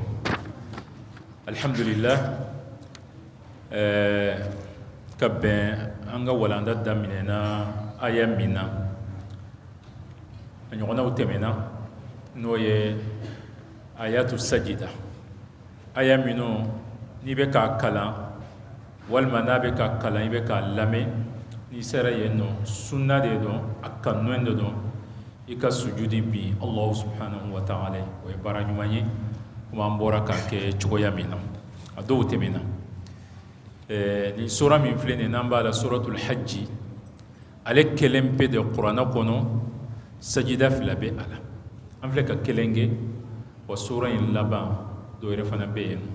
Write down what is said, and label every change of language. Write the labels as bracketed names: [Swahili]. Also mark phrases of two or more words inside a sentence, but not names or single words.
[Bambara] Alhamdulillah, ka bɛn an ka walanda daminɛna aya min na a ɲɔgɔnnaw tɛmɛna n'o ye [Arabic] آية سجدة. [Bambara] Aya minnu n'i bɛ k'a kalan walima n'a bɛ ka kalan i bɛ k'a lamɛn, n'i sera yen nɔ sunna de don, a kanunen de don i ka sujudi bi [Arabic] الله سبحانه وتعالى. [Bambara] O ye baara ɲuman ye komi an bɔra k'a kɛ cogoya min na, a dɔw tɛmɛna. Nin sura min filɛ nin ye n'an b'a la [Arabic] سورة الحج, [Bambara] ale kelen pe de kuranɛ kɔnɔ sajida fila bɛ a la. An filɛ ka kelen kɛ wa sura in laban dɔ yɛrɛ fana bɛ yen.